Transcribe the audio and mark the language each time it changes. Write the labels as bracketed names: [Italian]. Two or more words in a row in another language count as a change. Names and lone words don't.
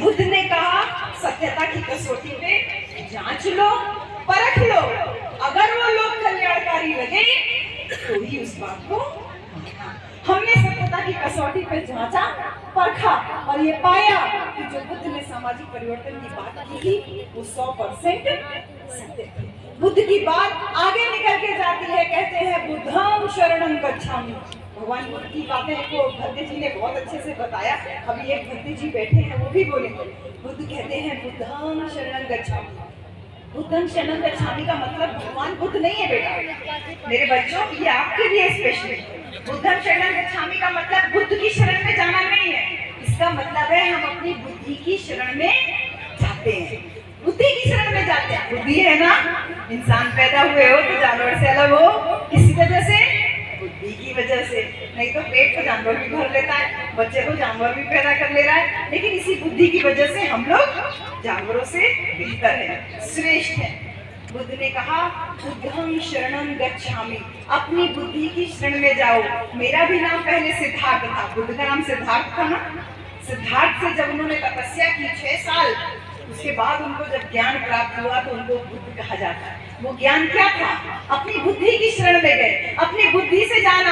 [Hindi] बुद्ध ने कहा सत्यता की कसौटी पे जांच लो, परख लो, अगर वो लोग कल्याणकारी लगे तो ही उस बात को। हमने सत्यता की कसौटी पे जांचा, परखा और ये पाया कि जो बुद्ध ने सामाजिक परिवर्तन की बात की थी वो 100% सत्य थी। बुद्ध की बात आगे निकल के जाती है, कहते हैं [Pali] बुद्धं शरणं गच्छामि। [Hindi] भगवान बुद्ध की बातें को भद्दे जी ने बहुत अच्छे से बताया, अभी एक भद्दे जी बैठे हैं वो भी बोले। बुद्ध कहते हैं [Pali] बुद्धं शरणं गच्छामि। बुद्धं शरणं गच्छामि [Hindi] का मतलब भगवान बुद्ध नहीं है बेटा, मेरे बच्चों, ये आपके लिए स्पेशल। [Pali] बुद्धं शरणं गच्छामि [Hindi] का मतलब बुद्ध की शरण में जाना नहीं है, इसका मतलब है हम अपनी बुद्धि की शरण में जाते हैं, बुद्धि की शरण में जाते हैं। बुद्धि है ना, इंसान पैदा हुए हो तो जानवर से अलग हो, किसी वजह से, बुद्धि की वजह से। नहीं तो पेट को जानवर भी भर लेता है, बच्चे को जानवर भी पैदा कर ले रहा है, लेकिन इसी बुद्धि की वजह से हम लोग जानवरों से बेहतर हैं, श्रेष्ठ हैं। बुद्ध ने कहा [Pali] बुद्धं शरणं गच्छामि, [Hindi] अपनी बुद्धि की शरण में जाओ। मेरा भी नाम पहले सिद्धार्थ था, बुद्ध का नाम सिद्धार्थ था ना। सिद्धार्थ से जब उन्होंने तपस्या की 6 साल, उसके बाद उनको जब ज्ञान प्राप्त हुआ तो उनको बुद्ध कहा जाता है। वो ज्ञान क्या था? अपनी बुद्धि की शरण में गए, अपनी बुद्धि से जाना।